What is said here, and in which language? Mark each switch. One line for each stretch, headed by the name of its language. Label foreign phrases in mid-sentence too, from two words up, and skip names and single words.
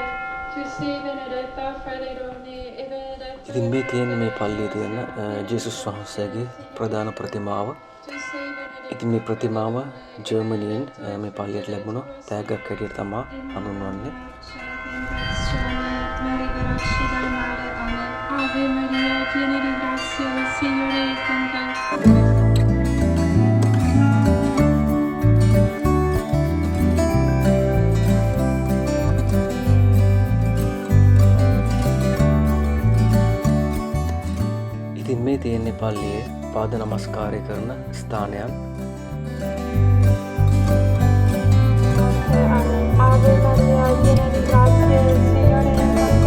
Italian: Tu sei benedetta fra le donne e benedetto
Sinhala: ඉතින් මේ තියෙන මේ පල්ලියේ තියෙන ජේසුස් වහන්සේගේ ප්‍රධාන ප්‍රතිමාව.
Italian: tu sei benedetta.
Sinhala: ඉතින් මේ ප්‍රතිමාව ජර්මනියෙන් මේ පල්ලියට ලැබුණ තෑග්ගක් හැටියට තමයි හඳුන්වන්නේ.
Italian: Ma liberarci dal male. Amen. Ave Maria, piena di grazia, il Signore è con te.
Sinhala: ඉතින් මේ තියෙන්නේ පල්ලියේ පාද නමස්කාරය කරන ස්ථානයක්.
Italian: Ave Maria, piena di grazia, il Signore è con te.